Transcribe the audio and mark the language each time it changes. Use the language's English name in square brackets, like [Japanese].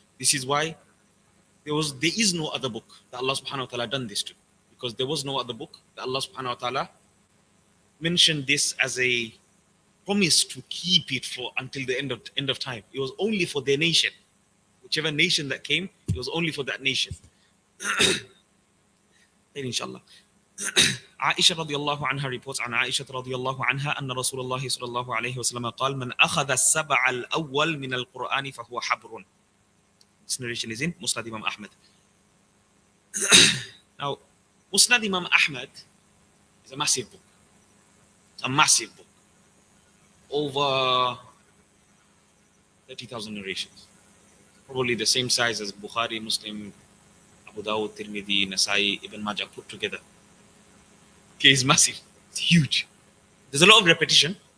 [English] This is why there is no other book that Allah subhanahu wa ta'ala done this to. Because there was no other book that Allah subhanahu wa ta'ala mentioned this as a promise to keep it for until the end of time. It was only for their nation. Whichever nation that came, it was only for that nation. Inshallah. [Arabic] عائشة رضي الله عنها [English] reports [Arabic] عن عائشة رضي الله عنها أن رسول الله صلى الله عليه وسلم قال من أخذ السبع الأول من القرآن فهو حبر. [English] This narration is in Musnad Imam Ahmad. Now, Musnad Imam Ahmad is a massive book. It's a massive book. Over 30,000 narrations. Probably the same size as Bukhari, Muslim, Abu Dawud, Tirmidhi, Nasai, Ibn Majah put together. Okay, it's massive. It's huge. There's a lot of repetition.